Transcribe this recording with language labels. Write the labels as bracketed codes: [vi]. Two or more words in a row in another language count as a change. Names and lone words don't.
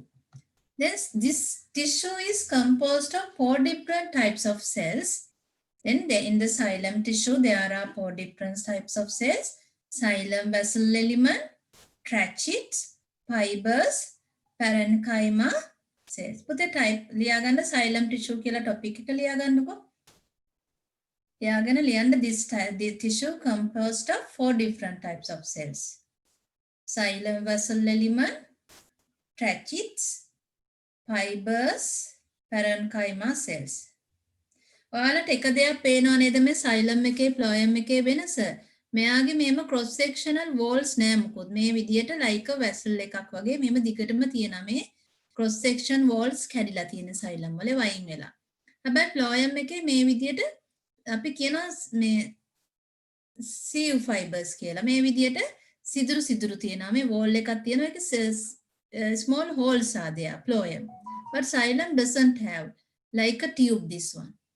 [en] This tissue is composed of 4 different types of cells. Then in the xylem tissue, there are 4 different types of cells. Xylem vessel element, tracheids, fibers, parenchyma cells. Put the type, [si] liyaganda [en] xylem tissue [si] kila topic එක ලියාගන්නකෝ. ලියාගෙන ලියන්න [en] this tissue composed of 4 different types of cells. Xylem vessel element, tracheids, fibers, parenchyma cells. [si] ඔයාලට එක දෙයක් පේනව නේද මේ xylem එකේ phloem එකේ වෙනස? මෙයාගේ මේම [en] cross sectional walls [si] නෑ මොකොත්. මේ විදියට [en] like a vessel [si] එකක් වගේ මේම දිගටම තියෙනවා මේ [en] cross section walls [si] කැඩිලා තියෙන xylem වල වයින් වෙලා. හැබැයි phloem එකේ මේ විදියට අපි කියනවා මේ [en] sieve fibers [si] කියලා. මේ විදියට සිදුරු සිදුරු තියෙනවා. මේ wall එකක් තියෙනවා. [en] ඒක small holes are there, phloem. But xylem doesn't have like a tube, this one.